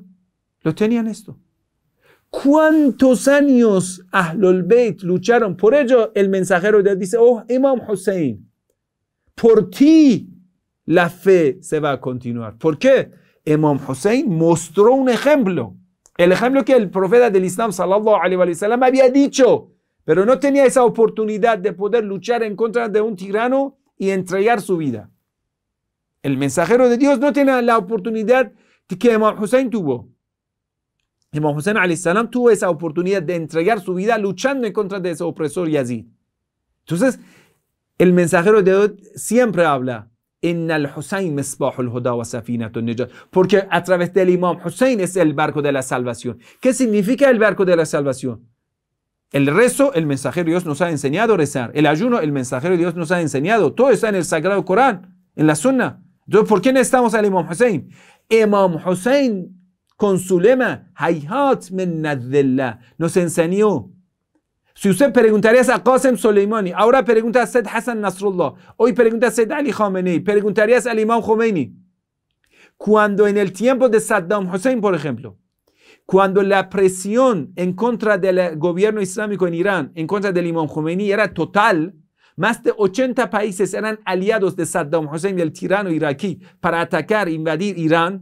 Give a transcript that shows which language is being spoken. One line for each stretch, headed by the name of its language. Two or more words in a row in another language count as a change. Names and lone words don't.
Spanish: Lo tenían esto. ¿Cuántos años Ahlul Bayt lucharon? Por ello el mensajero de Dios dice, oh Imam Hussein, por ti la fe se va a continuar. ¿Por qué? Imam Hussein mostró un ejemplo. El ejemplo que el profeta del Islam
Arabic: صلى الله عليه وسلم
Spanish: había dicho, pero no tenía esa oportunidad de poder luchar en contra de un tirano y entregar su vida. El mensajero de Dios no tiene la oportunidad que Imam Hussein tuvo. Imam Hussein
Arabic: عليه السلام
Spanish: tuvo esa oportunidad de entregar su vida luchando en contra de ese opresor Yazid. Entonces, el mensajero de Dios siempre habla
Arabic: إن الحسين مصباح الهدى وسفينة النجاة,
Spanish: porque a través del Imam Hussein es el barco de la salvación. ¿Qué significa el barco de la salvación? El rezo, el mensajero de Dios nos ha enseñado a rezar. El ayuno, el mensajero de Dios nos ha enseñado. Todo está en el Sagrado Corán, en la Sunna. Entonces, ¿por qué necesitamos al Imam Hussein? Imam Hussein, con su lema,
Arabic: هيهات منا الذلة,
Spanish: nos enseñó. Si usted preguntaría a Qasem Soleimani, ahora pregunta a Said Hassan Nasrullah, hoy pregunta a Said Ali Khamenei, preguntarías al Imam Khomeini. Cuando en el tiempo de Saddam Hussein, por ejemplo, Cuando la presión en contra del gobierno islámico en Irán, en contra del Imam Khomeini era total, más de 80 países eran aliados de Saddam Hussein, el tirano iraquí, para atacar, invadir Irán.